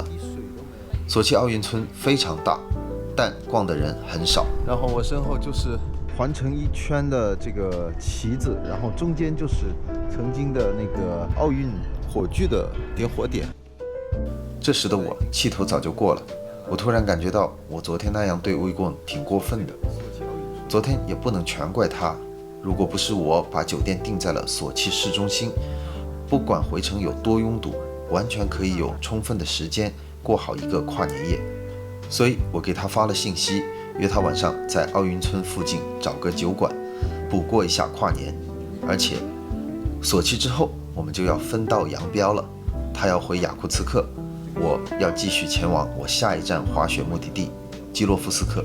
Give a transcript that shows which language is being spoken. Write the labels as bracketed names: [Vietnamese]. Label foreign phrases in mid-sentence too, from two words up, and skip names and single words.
[Chinese] 索契奧運村非常大，但逛的人很少。然後我身後就是環成一圈的這個旗子，然後中間就是曾經的那個奧運火炬的點火點。這時的我氣頭早就過了，我突然感覺到我昨天那樣對烏伊貢挺過分的。昨天也不能全怪他，如果不是我把酒店訂在了索契市中心，不管回程有多擁堵，完全可以有充分的時間過好一個跨年夜。所以我給他發了信息，約他晚上在奧運村附近找個酒館補過一下跨年。而且索契之後我們就要分道揚鑣了，他要回雅庫茨克，我要繼續前往我下一站滑雪目的地基洛夫斯克。